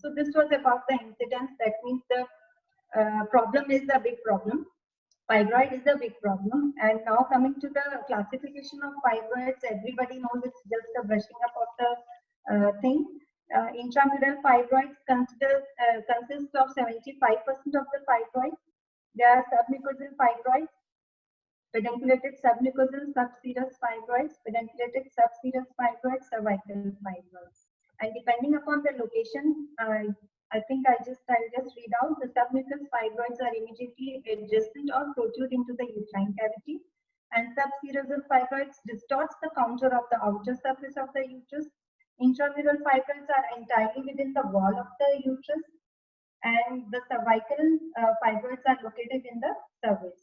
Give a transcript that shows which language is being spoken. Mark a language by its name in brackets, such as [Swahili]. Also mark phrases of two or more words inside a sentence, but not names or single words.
[English] So this was about the incidence. That means the problem is the big problem. Fibroid is a big problem. And now coming to the classification of fibroids, everybody knows it's just a brushing up of the thing. Intramural fibroids consist of 75% of the fibroids. There are submucosal fibroids, pedunculated submucosal subserous fibroids, pedunculated subserous fibroids, cervical fibroids. And depending upon the location, I think I'll just read out. The submucous fibroids are immediately adjacent or protrude into the uterine cavity, and subserosal fibroids distorts the contour of the outer surface of the uterus. Intramural fibroids are entirely within the wall of the uterus, and the cervical fibroids are located in the cervix.